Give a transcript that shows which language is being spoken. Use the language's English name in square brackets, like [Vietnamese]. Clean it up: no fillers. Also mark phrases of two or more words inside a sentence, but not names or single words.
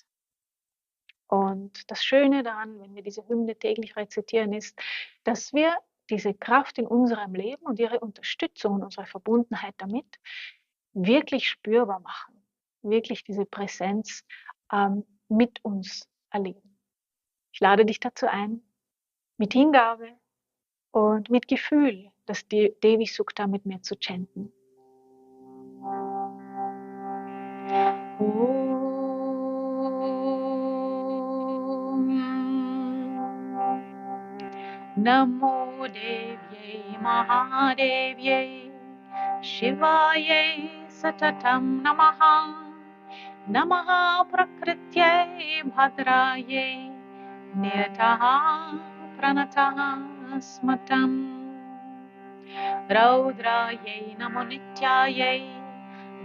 [German] Und das Schöne daran, wenn wir diese Hymne täglich rezitieren, ist, dass wir diese Kraft in unserem Leben und ihre Unterstützung und unsere Verbundenheit damit wirklich spürbar machen, wirklich diese Präsenz mit uns erleben. Ich lade dich dazu ein, mit Hingabe und mit Gefühl das Devi Sukta mit mir zu chanten. [Sanskrit] Namo Devyai Mahadevyai Shivayai Satatam Namaha Namaha Prakrityai Bhadrayai Niyataha Pranataha Smatam Raudrayai Namo Nityayai